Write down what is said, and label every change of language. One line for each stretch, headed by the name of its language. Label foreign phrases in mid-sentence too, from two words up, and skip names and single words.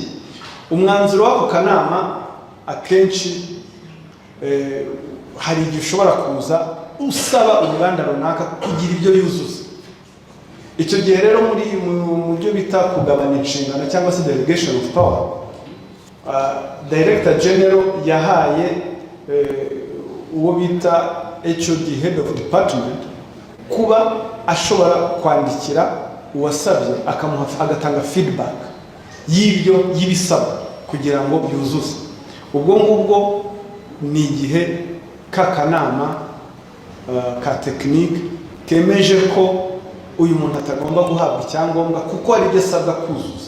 Kinyarwanda: Umwanzuro w'ako kanama akenshi hari igihe ushobora kuza usaba uruganda runaka kugira ibyo yuzuza. Icyo gihe rero mu byo bita kugabanya inshingano cyangwa se
English: delegation of power, Director General
Kinyarwanda: yahaye uwo bita
English: HOD head of department
Kinyarwanda: kuba ashobora kwandikira uwasabye agatanga feedback y'ibisabwa kugira ngo byuzuze. Ubwo ngubwo ni igihe k'akanama ka tekinike kemeje ko uyu muntu atagomba guhabwa icyangombwa kuko ari byo asabwa kuzuza.